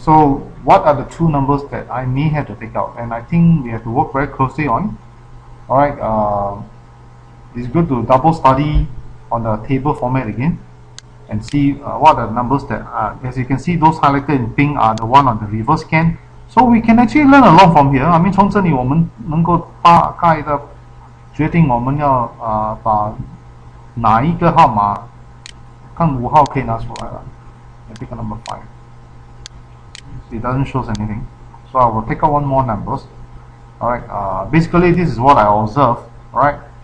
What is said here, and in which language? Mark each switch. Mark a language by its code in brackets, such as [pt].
[en] So what are the 2 numbers that I may have to take out? And I think we have to work very closely on. Alright. It's good to double study on the table format again and see what are the numbers that as you can see, those highlighted in pink are the one on the reverse scan. So we can actually learn along from here. I mean, [zh] 从这里我们能够大概的决定我们要把哪一个号码，看5号可以拿出来了。 [en] I pick a number 5. it doesn't show anything. So I will take out one more numbers. Alright, basically this is what I observe. Alright.